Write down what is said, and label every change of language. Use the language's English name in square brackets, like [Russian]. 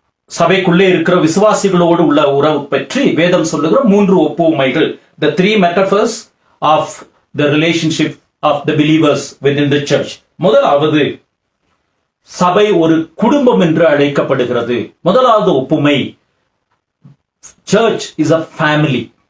[Tamil] சபைக்குள்ளே இருக்கிற விசுவாசிகளோடு உள்ள உறவு பற்றி வேதம் சொல்லுகிற 3 ஒப்புமைகள், [English] the 3 metaphors of the relationship of the believers within the church. [Tamil] முதலாவது, சபை ஒரு குடும்பம் என்று அழைக்கப்படுகிறது. முதலாவது ஒப்புமை, [English] church is a family.